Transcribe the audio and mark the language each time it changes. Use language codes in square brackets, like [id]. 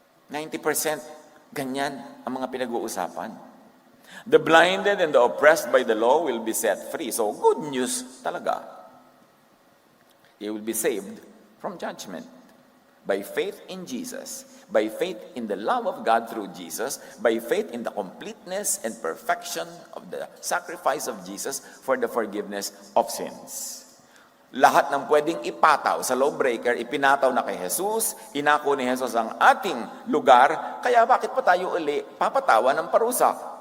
[tl] 90% ganyan ang mga pinag-uusapan. [en] The blinded and the oppressed by the law will be set free. So good news talaga. They will be saved from judgment by faith in Jesus, by faith in the love of God through Jesus, by faith in the completeness and perfection of the sacrifice of Jesus for the forgiveness of sins. [tl] Lahat ng pwedeng ipataw sa lawbreaker, ipinataw na kay Jesus, inako ni Jesus ang ating lugar, kaya bakit pa tayo uli papatawan ng parusa?